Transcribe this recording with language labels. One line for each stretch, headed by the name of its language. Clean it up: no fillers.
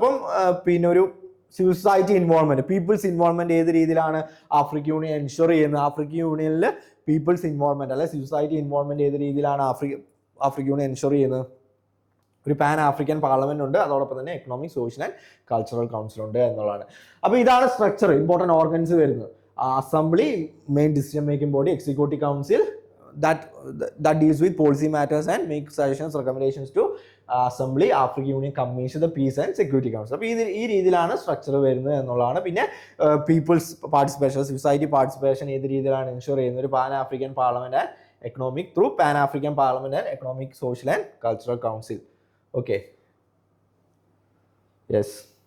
Malayalam: അപ്പം പിന്നെ ഒരു civil society involvement, people's involvement ഏത് രീതിയിലാണ് ആഫ്രിക്കൻ യൂണിയൻ എൻഷുർ ചെയ്യുന്നത്? ആഫ്രിക്കൻ യൂണിയനിൽ പീപ്പിൾസ് ഇൻവോൾവ്മെന്റ് അല്ലെ സിവിൽ സൊസൈറ്റി ഇൻവോൾവ്മെന്റ് ഏത് രീതിയിലാണ് ആഫ്രിക്കൻ യൂണിയൻ എൻഷുർ ചെയ്യുന്നത്? ഒരു പാൻ ആഫ്രിക്കൻ പാർലമെന്റ് ഉണ്ട്, അതോടൊപ്പം തന്നെ economic, social and cultural council ഉണ്ട് എന്നുള്ളതാണ്. അപ്പോൾ ഇതാണ് സ്ട്രക്ചർ, ഇമ്പോർട്ടൻറ്റ് ഓർഗൻസ് വരുന്നത്.
English: Assembly, main decision making body, executive council that deals with policy matters and makes suggestions, recommendations to assembly, African Union Commission, the Peace and Security Council.
Malayalam: അപ്പോൾ ഈ രീതിയിലാണ് structure വരുന്നത് എന്നുള്ളതാണ്. പിന്നെ പീപ്പിൾസ് പാർട്ടിസിപ്പേഷൻ, സൊസൈറ്റി പാർട്ടിസിപ്പേഷൻ ഏത് രീതിയിലാണ് ensure ചെയ്യുന്നത്? ഒരു pan African parliament and economic through pan African parliament and economic, social and cultural council. Okay, yes.